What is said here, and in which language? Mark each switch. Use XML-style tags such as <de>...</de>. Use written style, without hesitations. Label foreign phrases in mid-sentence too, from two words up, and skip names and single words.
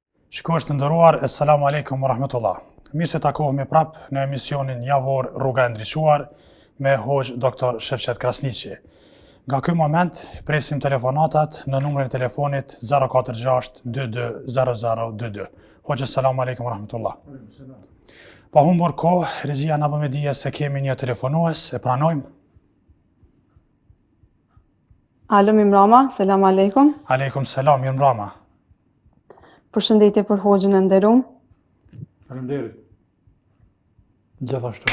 <sq>Shikosh të nderuar,</sq> <ar>السلام عليكم ورحمة الله.</ar> <sq>Mirë se takohemi prap në emisionin javor Rruga e Ndryshuar me Hoxh Dr. Shefqet Krasniqi. Nga ky moment presim telefonatat në numrin e telefonit 046 22 0022. Hoxh,</sq> <ar>السلام عليكم ورحمة الله.</ar> <sq>Pa humbur kohë, regjia na bë me dije se kemi një telefonues, e pranojmë. Alo, mirëmbrëma, selam aleikum. Aleikum selam, mirëmbrëma. Përshëndetje për Hoxhën e nderuar. Faleminderit. Gjithashtu.</sq>